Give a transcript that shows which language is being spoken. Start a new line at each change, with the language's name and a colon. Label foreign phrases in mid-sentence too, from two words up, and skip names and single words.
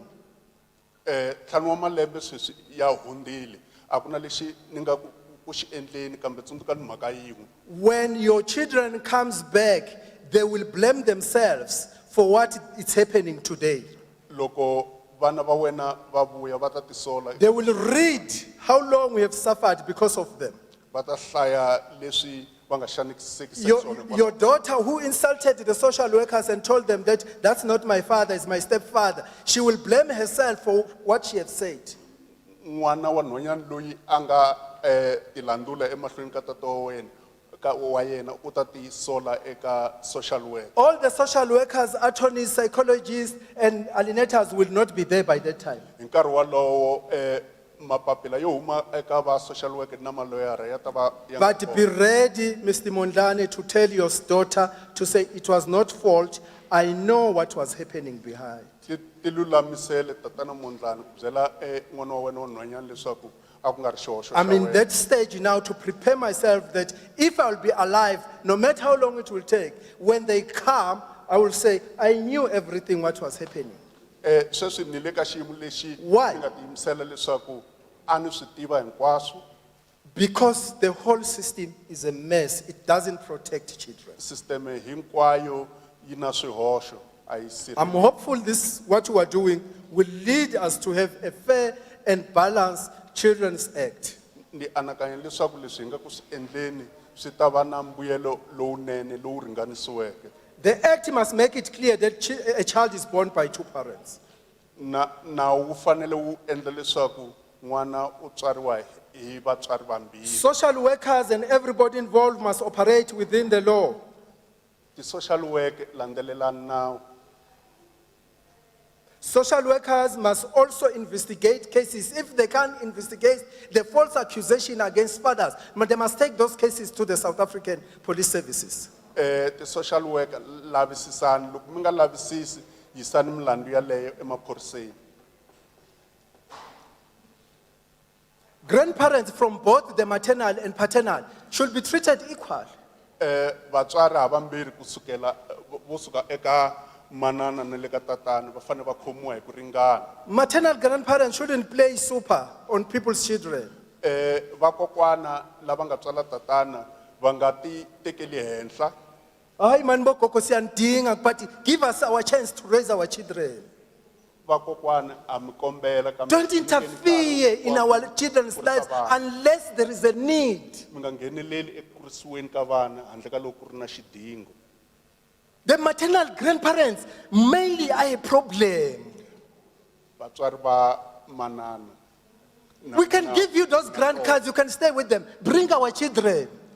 Tsonga: Ntlhanu wa malembe sweswi ya hundzile a ku na lexi ni nga ku xi endleni kambe tsundzuka ni mhaka yin'we.
English: When your children comes back, they will blame themselves for what is happening today.
Tsonga: Loko vana va wena va vuya va ta tisola
English: They will read how long we have suffered because of them.
Tsonga: va ta hlaya leswi va nga xanisekisa swona.
English: Your daughter who insulted the social workers and told them that that's not my father, it's my stepfather, she will blame herself for what she has said.
Tsonga: N'wana wa nhwanyana loyi a nga tilandula emahlweni ka tata wa wena wa yena u ta tisola eka
English: social work. All the social workers, attorneys, psychologists, and alienators will not be there by that time.
Tsonga: Hi nkarhi walowo mapapila yo huma eka va
English: social work
Tsonga: na maloyara ya ta va ya nga
English: But be ready, Mr. Mondlane, to tell your daughter to say it was not fault. I know what was happening behind.
Tsonga: ti lulamisele tatana Mondlane ku byela n'wana wa wena wa nhwanyana leswaku a ku nga ri xihoxo xa
English: I'm in
Tsonga: wena.
English: that stage now to prepare myself that if I'll be alive, no matter how long it will take, when they come, I will say, I knew everything what was happening.
Tsonga: Sweswi ni le ka xiyimo lexi
English: Why?
Tsonga: ni nga tiyimisela leswaku a ni swi tiva hinkwaswo.
English: Because the whole system is a mess. It doesn't protect children.
Tsonga: Systeme hinkwayo yi na swihoxo a yi
English: I'm hopeful this, what you are doing, will lead us to have a fair and balanced Children's Act.
Tsonga: Ni anakanya leswaku leswi hi nga ku swi endleni swi ta va na mbuyelo lowunene lowu ringanisiweke.
English: The Act must make it clear that a child is born by two parents.
Tsonga: Nawu wu fanele wu endla leswaku n'wana u tswariwa hi vatswari vambirhi.
English: Social workers and everybody involved must operate within the law.
Tsonga: Ti-
English: social work
Tsonga: landzelelana nawu.
English: Social workers must also investigate cases. If they can't investigate the false accusation against fathers, but they must take those cases to the South African Police Services.
Tsonga: Ti-
English: social work
Tsonga: lavisisani loko mi nga lavisisi yisani milandzu yaleyo emaphoriseni.
English: Grandparents from both the maternal and paternal should be treated equal.
Tsonga: Vatswari havambirhi kusukela vo suka eka manana na le ka tatana va fanele va khomiwa hi ku ringana.
English: Maternal grandparents shouldn't play super on people's children.
Tsonga: Vakokwana lava nga tswala tatana va nga ti tekeli henhla.
Zulu: Ay man bo koko siyandinga,
English: but give us our chance to raise our children.
Tsonga: Vakokwana a mi kombela kambe
English: Don't interfere in our children's lives unless there is a need.
Tsonga: mi nga ngheneleli eku kurisiweni ka vana handle ka loko ku ri na xidingo.
English: The maternal grandparents mainly are a problem.
Tsonga: Vatswari va manana.
English: We can give you those grandkids, you can stay with them. Bring our children.